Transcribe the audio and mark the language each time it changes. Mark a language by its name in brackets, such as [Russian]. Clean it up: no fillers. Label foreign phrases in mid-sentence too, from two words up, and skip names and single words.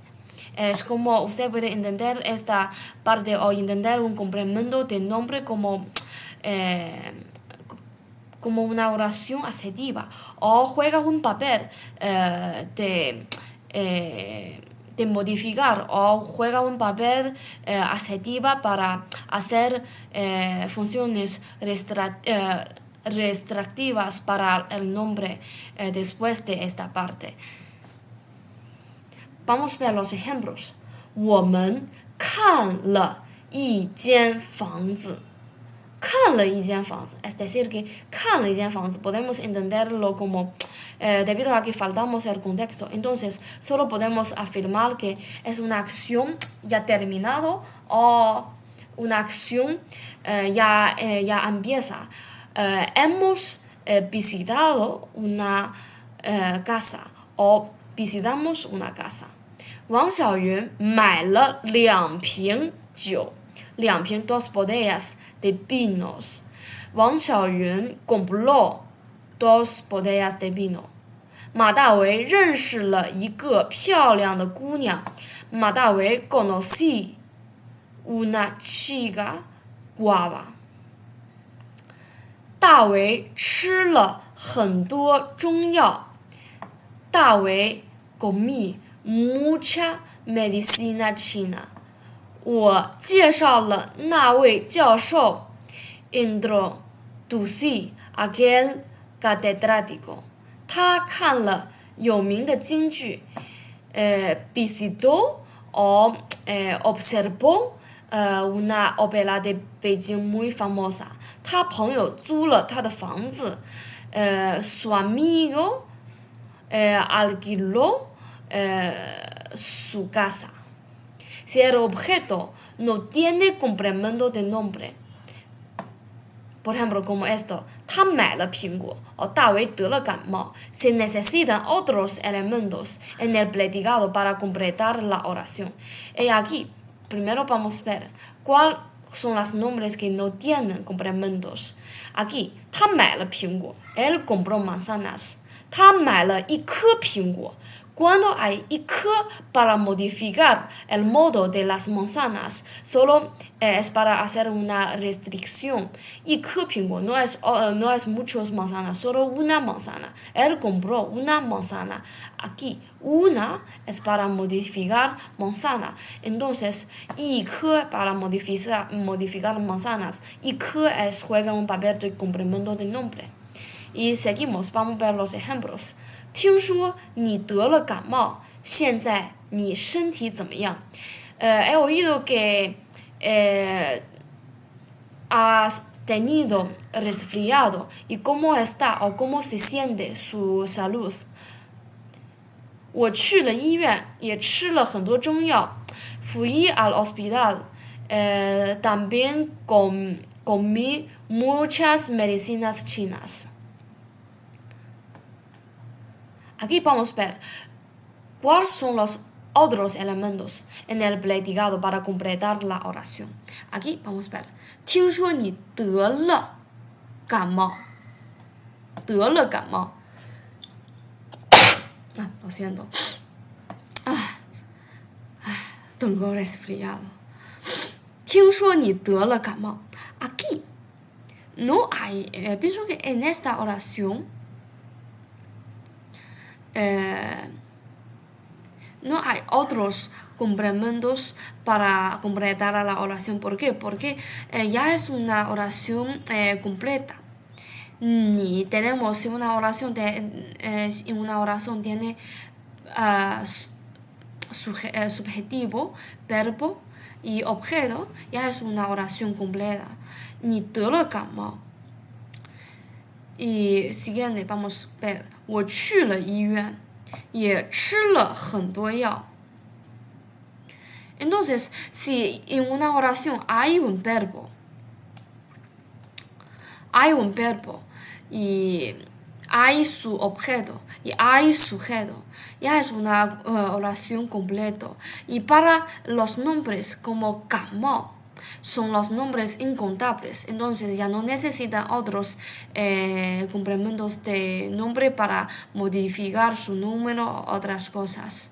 [Spanish] Es como usted puede entender esta parte o entender un complemento de nombre como una oración adjetiva o juega un papel de modificar o juega un papel adjetiva para hacer funciones restrictivas para el nombre después de esta parte. Vamos a ver los ejemplos. [Chinese] 我们看了一间房子。看了一间房子, [Spanish] es decir, que [Chinese] 看了一间房子 [Spanish] podemos entenderlo como debido a que faltamos el contexto. Entonces, solo podemos afirmar que es una acción ya terminado o una acción ya empieza. Hemos visitado una casa o visitamos una casa. [Chinese] 王小云买了2瓶酒。2瓶 [Spanish] dos botellas de vinos. 王小云 compró 2 botellas de vino. [Chinese] 马大为认识了一个漂亮的姑娘。 [Spanish] 马大为 conocí una chica guapa. [Chinese] 大为吃了很多中药。 [Spanish] 大为 comí mucha medicina china. [Chinese] 我介绍了那位教授 [Spanish] introducí aquel catedrático. [Chinese] 他看了有名的京剧 [Spanish] visitó o observó una ópera de Beijing muy famosa. [Chinese] 他朋友租了他的房子 [Spanish] su amigo alquiló su casa. Si el objeto no tiene complemento de nombre, por ejemplo, como esto, [Chinese] 他买了苹果 [Spanish] o [Chinese] 大为得了感冒 [Spanish] se necesitan otros elementos en el predicado para completar la oración. Y aquí, primero vamos a ver cuáles son los nombres que no tienen complementos. Aquí, [Chinese] 他买了苹果 [Spanish] él compró manzanas. [Chinese] 他买了一颗苹果 [Spanish] Cuando hay 一颗 para modificar el modo de las manzanas, solo es para hacer una restricción. [Chinese] 一颗苹果 [Spanish] no es muchas manzanas, solo una manzana. Él compró una manzana. Aquí, una es para modificar manzana. Entonces, 一颗 para modificar manzanas. 一颗 juega un papel de complemento de nombre. Y seguimos, vamos a ver los ejemplos. [Chinese] 听说你得了感冒，现在你身体怎么样？ [Spanish] he oído que has tenido resfriado y cómo está o cómo se siente su salud. [Chinese] 我去了医院，也吃了很多中药。 [Spanish] Fui al hospital, también comí muchas medicinas chinas. Aquí vamos a ver cuáles son los otros elementos en el predicado para completar la oración. Aquí vamos a ver. [Chinese] 听说你得了感冒，得了感冒。 [Spanish] lo siento. Tengo resfriado. [Chinese] 听说你得了感冒。 [Spanish] Aquí no hay, pienso que en esta oración no hay otros complementos para completar la oración. ¿Por qué? Porque ya es una oración completa. Ni tenemos una oración tiene subjetivo, verbo y objeto, ya es una oración completa. [Chinese] 你得了感冒。 [Spanish] y siguiente vamos a ver. [Chinese] 我去了医院，也吃了很多药。 [Spanish] Entonces, si en una oración hay un verbo y hay su objeto y hay sujeto, ya es una oración completa. Y para los nombres como 感冒 son los nombres incontables, entonces ya no necesitan otros complementos de nombre para modificar su número o otras cosas.